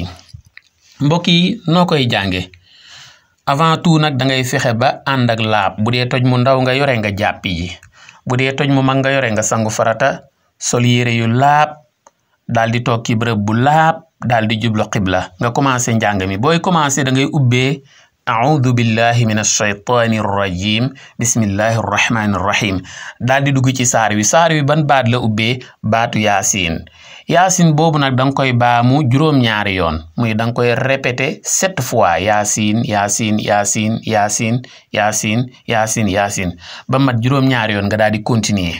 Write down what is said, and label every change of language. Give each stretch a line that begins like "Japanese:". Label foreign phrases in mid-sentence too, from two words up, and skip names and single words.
Wolof: mbokk yi noo koy jànge
French: avant tout
Wolof: nag da ngay fexe ba ànd ak laab. bu dee toj mu ndaw nga yore nga jàppi ji, bu dee toj mu mag nga yore nga sangu farata, sol yére yu laab, daal di toog ci bërëb bu laab, daal di jublu qibla nga commencé njàng mi. booy commencé da ngay ubbee
Arabic: أعوذ بالله من الشيطان الرجيم بسم الله الرحمن الرحيم
Wolof: daal di dugg ci saar wi ban baat la ubbee? baatu yaasin. yaasin boobu nag da nga koy baamu juróom-ñaari yoon muy da nga koy
French: répété 7 fois
Wolof: yaasin yaasin yaasin yaasin yaasin yaasin yaasin ba mat juróom-ñaari yoon nga daal di continuer.